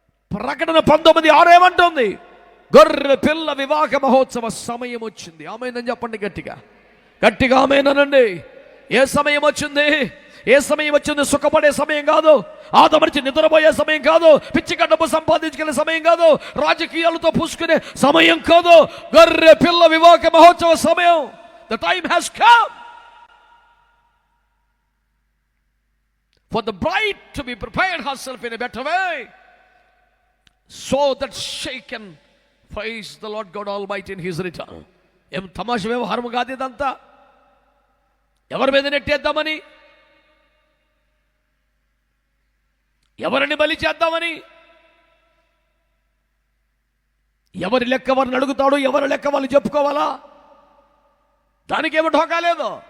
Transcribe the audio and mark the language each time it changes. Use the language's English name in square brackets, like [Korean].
[Telugu] ప్రకటన 19:6 ఏమంటుంది? గొర్రె పిల్ల వివాహ మహోత్సవ సమయం వచ్చింది. ఆమేనని చెప్పండి గట్టిగా ఆమేననండి. ఏ సమయం వచ్చింది? సుఖపడే సమయం కాదు, ఆదమరిచి నిద్రపోయే సమయం కాదు, పిచ్చిగా డబ్బు సంపాదించుకునే సమయం కాదు, రాజకీయాలతో పూసుకునే సమయం కాదు. గొర్రె పిల్ల వివాహ మహోత్సవ సమయం. [English] The time has come for the bride to be prepared herself in a better way so that she can face the Lord God Almighty in his return. [Telugu] ఏం తమాష వ్యవహారం కాదు ఇదంతా. ఎవరి మీద నెట్టేద్దామని, ఎవరిని బలి చేద్దామని, ఎవరి లెక్క వారిని అడుగుతాడు, ఎవరి లెక్క వాళ్ళు చెప్పుకోవాలా, దానికేమో ఢోకా లేదు.